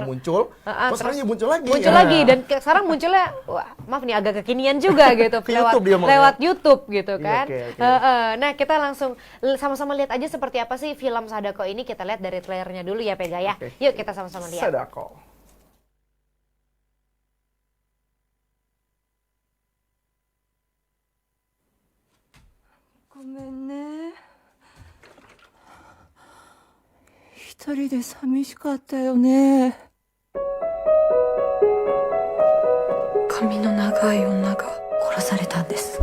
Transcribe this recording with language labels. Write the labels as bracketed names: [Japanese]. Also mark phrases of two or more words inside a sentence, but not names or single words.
[Indonesian] Muncul, sekarang muncul lagi. Muncul lagi dan sekarang munculnya, maaf nih agak kekinian juga gitu lewat YouTube gitu kan. Nah, kita langsung sama-sama lihat aja seperti apa sih film Sadako ini. Kita lihat dari trailernya dulu ya, Pega ya. Yuk kita sama-sama lihat. Sadako. [Japanese] ごめんね. 一人で寂しかったよね。髪の長い女が殺されたんです。